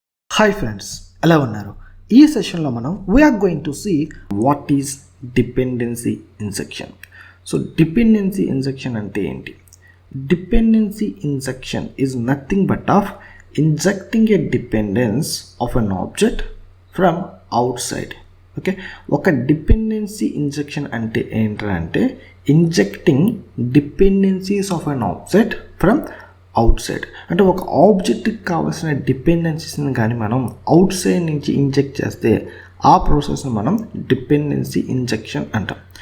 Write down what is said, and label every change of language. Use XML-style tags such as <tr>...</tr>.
<en>hi friends,</en> <te>ఎలా ఉన్నారు? ఈ సెషన్లో మనం</te> <en>We are going to see what is dependency injection.</en> <te>So dependency injection అంటే ఏంటి?</te> <en>Dependency injection is nothing but of injecting a dependence of an object from outside. Okay, ఒక dependency injection</en> <te>అంటే ఏంటంటే</te> <en>Injecting dependencies of an object from outside.</en> <te>అంటే ఒక ఆబ్జెక్ట్కి కావాల్సిన డిపెండెన్సీస్ని కానీ మనం అవుట్ సైడ్ నుంచి ఇంజెక్ట్ చేస్తే ఆ ప్రాసెస్ని మనం డిపెండెన్సీ ఇంజెక్షన్ అంటాం.</te>